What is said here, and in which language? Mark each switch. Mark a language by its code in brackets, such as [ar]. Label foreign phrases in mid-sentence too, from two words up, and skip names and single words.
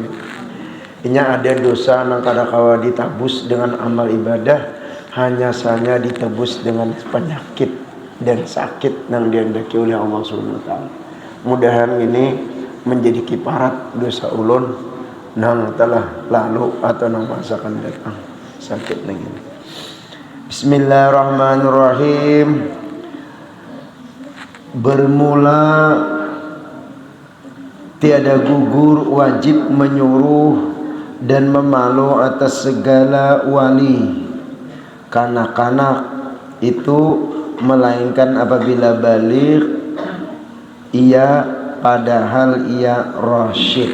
[bjn] Inya ada dosa nang kada kawa ditabus dengan amal ibadah, hanya saja ditebus dengan penyakit dan sakit nang dihendaki oleh Allah [ar] Subhanahu wa taala. [bjn] Mudahan ini menjadi kiparat dosa ulun nang telah lalu atau nang masa akan datang. Sakit lagi. [ms] Bismillahirrahmanirrahim. Bermula tiada gugur wajib menyuruh dan memalu atas segala wali kanak-kanak itu, melainkan apabila balik ia padahal ia rasyid.